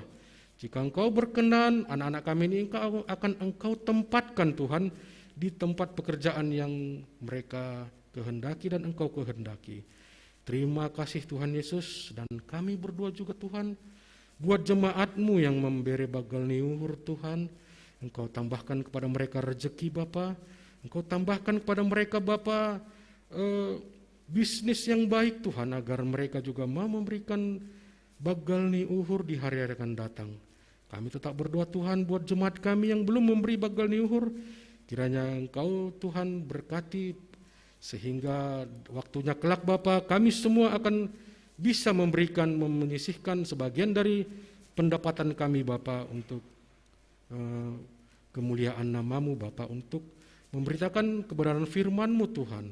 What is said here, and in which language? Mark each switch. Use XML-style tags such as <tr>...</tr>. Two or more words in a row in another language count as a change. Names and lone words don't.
<id>Jika Engkau berkenan, anak-anak kami ini Engkau tempatkan Tuhan di tempat pekerjaan yang mereka kehendaki dan Engkau kehendaki. Terima kasih Tuhan Yesus, dan kami berdoa juga Tuhan buat jemaat-Mu yang memberi bagal niuhur Tuhan. Engkau tambahkan kepada mereka rezeki Bapa, Engkau tambahkan kepada mereka Bapa bisnis yang baik Tuhan, agar mereka juga mau memberikan bagal niuhur di hari-hari akan datang. Kami tetap berdoa Tuhan buat jemaat kami yang belum memberi bagal niuhur, kiranya Engkau Tuhan berkati sehingga waktunya kelak Bapa kami semua akan bisa menyisihkan sebagian dari pendapatan kami Bapa untuk kemuliaan nama-Mu Bapa, untuk memberitakan kebenaran firman-Mu Tuhan.</id>